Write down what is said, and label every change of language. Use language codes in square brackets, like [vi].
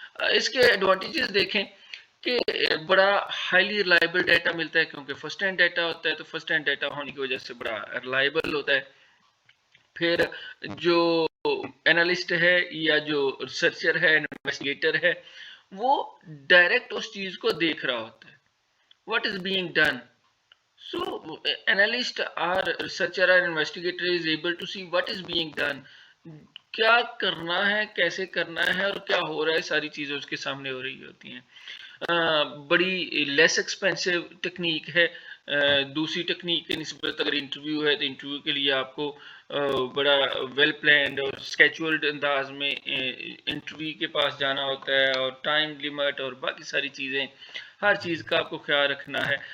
[ur] اس کے ایڈوانٹیجز دیکھیں کہ بڑا ہائیلی ریلائبل ڈیٹا ملتا ہے کیونکہ فرسٹ ہینڈ ڈیٹا ہوتا ہے تو فرسٹ ہینڈ ڈیٹا ہونے کی وجہ سے بڑا ریلائبل ہوتا ہے. پھر جو اینالسٹ ہے یا جو ریسرچر ہے انویسٹیگیٹر ہے وہ ڈائریکٹ اس چیز کو دیکھ رہا ہوتا ہے. [en] What is being done. So, analyst or researcher or investigator is able to see what is being done. [ur] کیا کرنا ہے کیسے کرنا ہے اور کیا ہو رہا ہے ساری چیزیں اس کے سامنے ہو رہی ہوتی ہیں. بڑی لیس ایکسپینسو ٹیکنیک ہے. دوسری ٹیکنیک کی نسبت اگر انٹرویو ہے تو انٹرویو کے لیے آپ کو بڑا ویل پلانڈ اور اسکیچولڈ انداز میں انٹرویو کے پاس جانا ہوتا ہے اور ٹائم لیمٹ اور باقی ساری چیزیں ہر چیز کا آپ کو خیال رکھنا ہے.